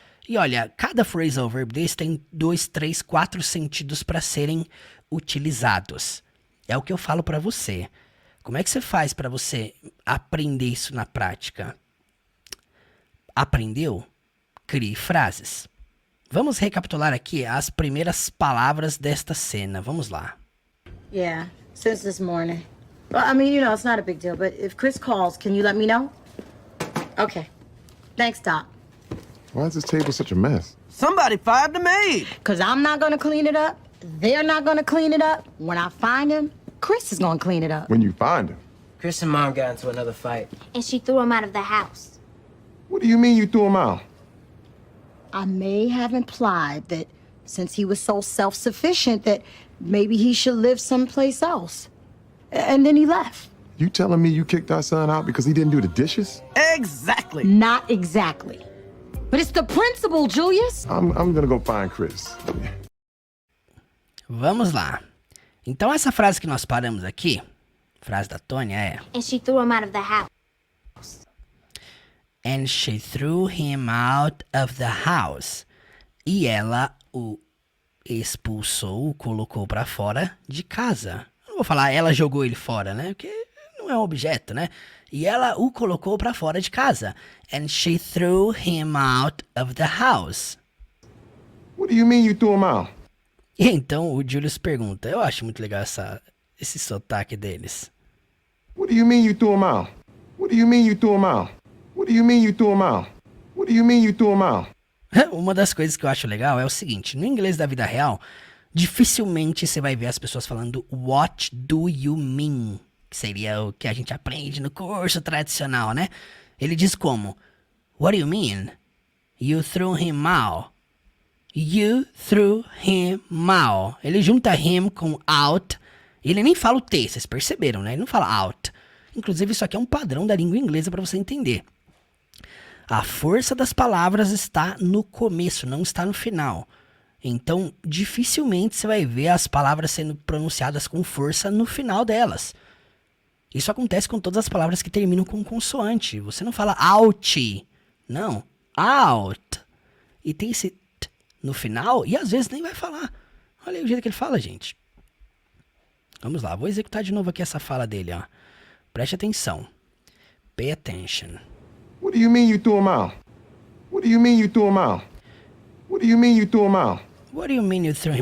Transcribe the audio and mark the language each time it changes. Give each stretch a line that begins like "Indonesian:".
Portuguese: E olha, cada phrasal verb desse tem 2, 3, 4 sentidos para serem utilizados. É o que eu falo para você. Como é que você faz para você aprender isso na prática? Aprendeu? Crie frases. Vamos recapitular aqui as primeiras palavras desta cena. Vamos lá.
English: Yeah, since this morning. Well, I mean, it's not a big deal, but if Chris calls, can you let me know? Okay. Thanks, Doc. Why is this table such a mess? Somebody fired the maid. Because I'm not going to clean it up. They're not going to clean it up. When I find him, Chris is going to clean it up. When you find him. Chris and Mom got into another fight. And she threw him out of the house. What do you mean you threw him out? I may have implied that since he was so self-sufficient that maybe he should live someplace else. And then he left. You telling me you kicked our son out because he didn't do the dishes? Exactly. Not exactly. But it's the principle, Julius. I'm gonna go find Chris.
Portuguese: Vamos lá. Então essa frase que nós paramos aqui, frase da Tônia é
English: And she threw him out of the house. and she threw him out of the house.
Portuguese: E ela o expulsou, o colocou para fora de casa. Eu não vou falar ela jogou ele fora, né? Porque não é um objeto, né? E ela o colocou para fora de casa.
English: And she threw him out of the house. What do you mean you threw him out?
Portuguese: E então o Julius pergunta, eu acho muito legal esse sotaque deles.
English: What do you mean you threw him out? What do you mean you threw him out? What do you mean you threw him out? What do you mean you threw him out?
Portuguese: Uma das coisas que eu acho legal é o seguinte, no inglês da vida real, dificilmente você vai ver as pessoas falando
English: what do you mean,
Portuguese: que seria o que a gente aprende no curso tradicional, né? Ele diz como,
English: what do you mean? You threw him out. You threw him out.
Portuguese: Ele junta him com out. Ele nem fala o T, vocês perceberam, né? Ele não fala out. Inclusive, isso aqui é um padrão da língua inglesa para você entender. A força das palavras está no começo, não está no final. Então, dificilmente você vai ver as palavras sendo pronunciadas com força no final delas. Isso acontece com todas as palavras que terminam com consoante. Você não fala out, não, out. E tem esse t no final e às vezes nem vai falar. Olha aí o jeito que ele fala, gente. Vamos lá, vou executar de novo aqui essa fala dele, ó. Preste atenção.
English: Pay attention. What do you mean you threw him out? What do you mean you threw him out? What do you mean you threw him out? What do you mean you threw him